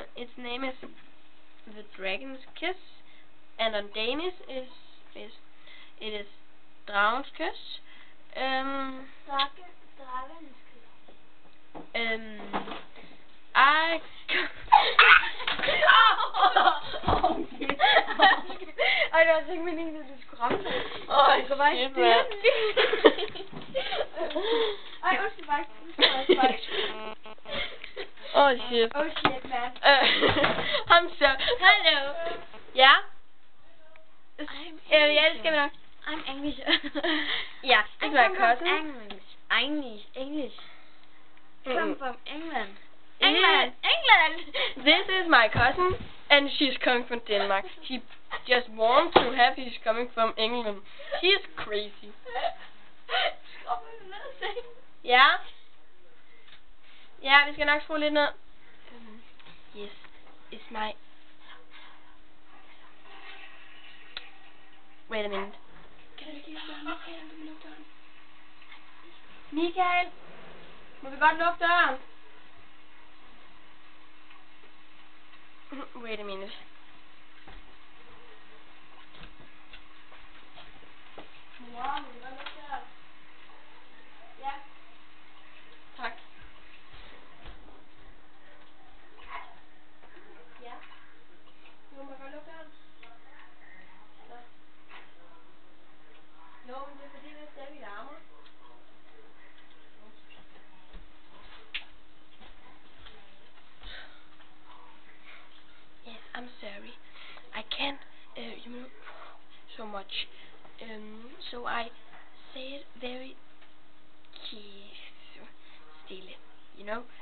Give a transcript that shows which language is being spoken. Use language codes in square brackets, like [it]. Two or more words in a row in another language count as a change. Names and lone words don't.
[en] Its name is The Dragon's Kiss, and on Danish it is Dragens Kys. I I don't think [da] meningen at du skulle ramme mig. Det var ikke det. Ej, undskyld mig. [en] Oh shit. Oh shit, man. I'm so. Hello. Yeah. Yeah, [da] det skal vi nok. [en] I'm English. Yeah, it's my cousin. English. Come from England. England. This is my cousin, and she's coming from Denmark. She just wants to have he's coming from England. She's crazy. [da] Ja. Ja, vi skal nok skrue lidt ned. [en] Yes, it's my. Wait a minute. [da] Kan du lige spørge Michael, om du vil lukke døren? Michael, må vi godt lukke døren? [en] Wait a minute. [da] Mor, må vi godt lukke døren? Ja. Tak. Ja. Jo, må jeg godt lukke døren? Jo, men det er fordi, det er stadig larmer. [en] Yes, I'm sorry. I can't, so much. So I say it very still, you know?